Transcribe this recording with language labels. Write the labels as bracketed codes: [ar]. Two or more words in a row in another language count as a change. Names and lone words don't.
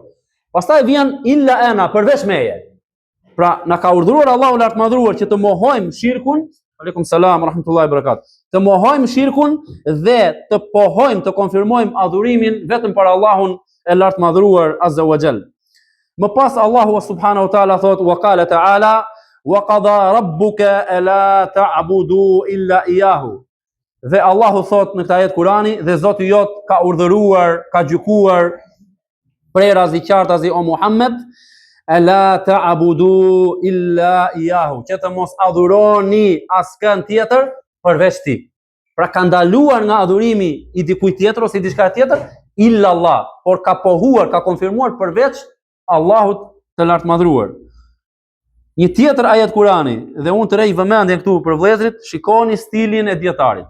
[sq] Pastaj vjen [ar] إلا أنا, [sq] përveç meje. Pra, na ka urdhëruar Allahu lart madhruar që të mohojmë shirkun. [ar] عليكم السلام رحمة الله بركاته. [sq] Të mohojmë shirkun dhe të pohojmë, të konfirmojmë adhurimin vetëm për Allahun e lart madhruar [ar] عز وجل. [sq] Më pas Allahu [ar] سبحانه وتعالى thot وقال تعالى وقضى ربك ألا تعبدوا إلا إياه. [sq] Dhe Allahu thot në këtë ajet Kurani, dhe Zoti jot ka urdhëruar, ka gjykuar prerazi qartazi o Muhammed, [ar] ألا تعبدوا إلا إياه, [sq] që të mos adhuroni askën tjetër përveç tij. Pra ka ndaluar nga adhurimi i dikujt tjetër ose i diçka tjetër [ar] إلا الله, [sq] por ka pohuar, ka konfirmuar përveç Allahut të lart madhruar. Një tjetër ajet Kurani, dhe unë të rej vëmendje këtu për vëllezërit, shikoni stilin e dietarit.